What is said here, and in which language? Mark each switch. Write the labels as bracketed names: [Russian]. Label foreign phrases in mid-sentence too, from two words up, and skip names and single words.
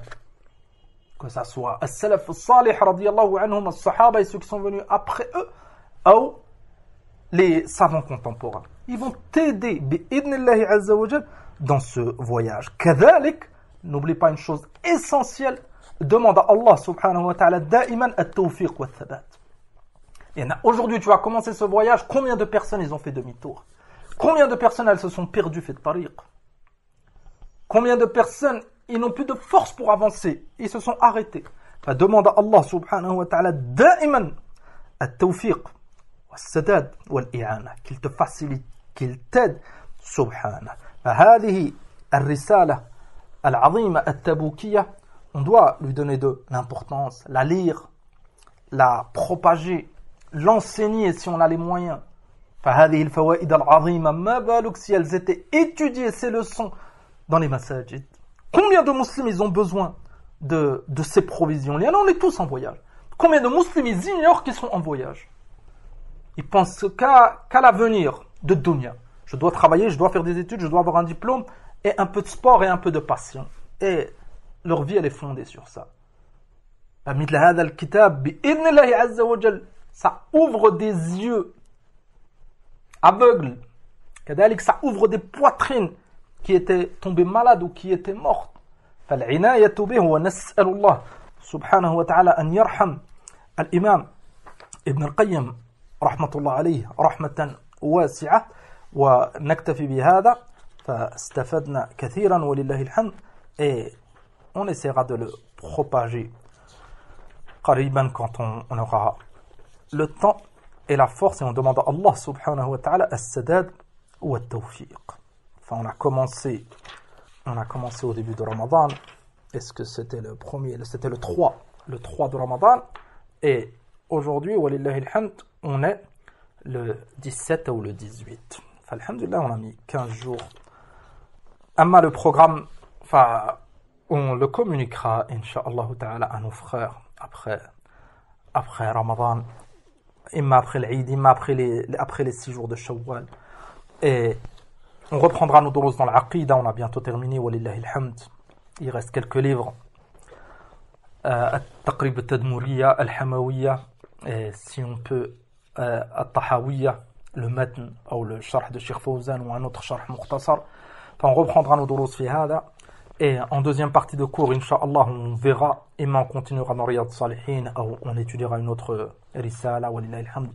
[French] Que ça soit [Arabic] السلف الصالح رضي الله عنهم، الصحابة [French] et ceux qui sont venus après eux, ou les savants contemporains. Ils vont t'aider [Arabic] بإذن الله عز وجل [French] dans ce voyage. كذلك, n'oublie pas une chose essentielle, demande à Allah [Arabic] سبحانه وتعالى دائما التوفيق والثبات. [French] Et aujourd'hui, tu vas commencer ce voyage, combien de personnes ils ont fait demi-tour? Combien de personnes elles se sont perdues fait tariq? Combien de personnes ils n'ont plus de force pour avancer. Ils se sont arrêtés. Demande à Allah [Arabic] سبحانه وتعالى دائما التوفيق والسداد والإعانة, [French] qu'il te facilite, qu'il t'aide subhanahu. [Arabic] فهذه الرسالة العظيمة التبوكية, [French] on doit lui donner de l'importance, la lire, la propager, l'enseigner si on a les moyens. [Arabic] فهذه الفوائد العظيمة ما بالك [French] si elles étaient étudiées, ces leçons, dans les masajid. Combien de musulmans ils ont besoin de ces provisions? On est tous en voyage. Combien de musulmans ils ignorent qu'ils sont en voyage? Ils pensent qu'à l'avenir de dunya. Je dois travailler, je dois faire des études, je dois avoir un diplôme et un peu de sport et un peu de passion. Et leur vie, elle est fondée sur ça. Ça ouvre des yeux aveugles. Ça ouvre des poitrines qui étaient tombées malades ou qui étaient mortes. [Arabic] فالعناية به ونسأل الله سبحانه وتعالى أن يرحم الإمام ابن القيم رحمة الله عليه رحمة واسعة ونكتفي بهذا فاستفدنا كثيرا ولله الحمد [French] et on essaiera de le propager [Arabic] قريبا [French] quand on aura le temps et la force et on demande à Allah [Arabic] سبحانه وتعالى السداد والتوفيق. [French] Enfin on a commencé au début de Ramadan. Est-ce que c'était le premier? C'était le 3 de Ramadan. Et aujourd'hui, [Arabic] ولله الحمد, [French] on est le 17 ou le 18. Enfin, alhamdulillah, on a mis 15 jours. Amma le programme, enfin, on le communiquera, [Arabic] إن شاء الله تعالى, [French] à nos frères après Ramadan, imma après l'Eid, imma après les 6 jours de Shawwal. Et on reprendra nos durus dans l'Aqida, on a bientôt terminé, [Arabic] ولله الحمد. [French] Il reste quelques livres. At-Taqrib al-Tadmuriyya, al-Hamawiyya, et si on peut, At-Tahawiyya, le matn, ou le sharh de Cheikh Fawzan, ou un autre [Arabic] شرح مختصر. [French] Enfin, on reprendra nos [Arabic] دروس في هذا. [French] Et en deuxième partie de cours, incha'Allah, on verra, et on continuera dans Riyad Salihin, ou on étudiera une autre risala, [Arabic] ولله الحمد.